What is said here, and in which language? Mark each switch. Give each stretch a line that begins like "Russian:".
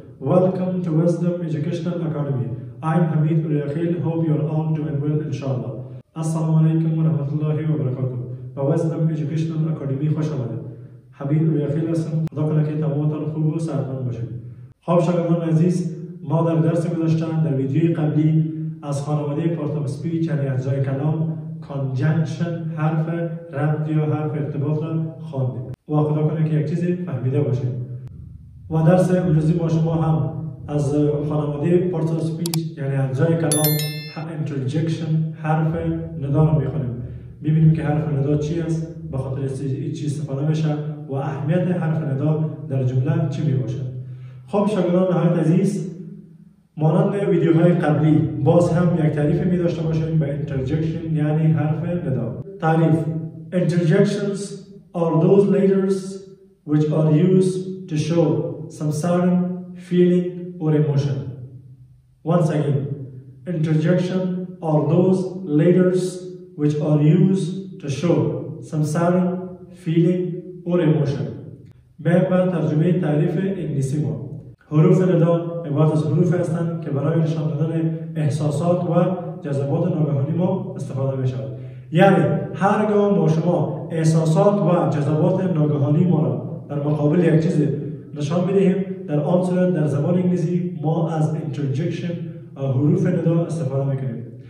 English: Welcome to Wisdom Educational Academy. I'm Hamid Uriakhil. Hope you are all doing well, inshallah.
Arabic: Assalamu alaikum wa rahmatullahi wa barakatuh.
Persian: با Wisdom Educational Academy خوش آمدید. حمید اوریاخیل هستم. خدا کنه که تمامتان خوب و صحتمند باشید. خب شاگردان عزیز، ما در درس گذشته در ویدیوی قبلی از خانواده پارت آف اسپیچ یعنی اجزای کلام، کانجنکشن، حرف ربط یا حرف ارتباط را خواندیم و خدا کنه که یک چیزی فهمیده باشید. و درس امروزی با شما هم از خانواده پارت آف اسپیچ یعنی اجزای کلام، اینترجکشن، حرف ندا را میخونیم. ببینیم که حرف ندا چی است، به خاطر چی استفاده میشه و اهمیت حرف ندا در جمله چی میباشد. خب شاگردان نهایت عزیز، مانند ویدیوهای قبلی باز هم یک تعریف می داشته باشیم به interjection یعنی حرف ندا. تعریف:
English: Interjections are those letters which are used to show some sound, feeling or emotion. Once again, interjection are those letters which are used to show some sound, feeling or emotion.
Persian: به ترجمه تعریف انگلیسی ما، حروف ندا عبارت از حروف هستند که برای نشان دادن احساسات و جذبات ناگهانی ما استفاده می شود. یعنی هرگاه ما شما احساسات و جذبات ناگهانی ما را در مقابل یک چیز نشان میدهیم، در آن صورت در زبان انگلیسی ما از interjection حروف ندا استفاده میکنیم.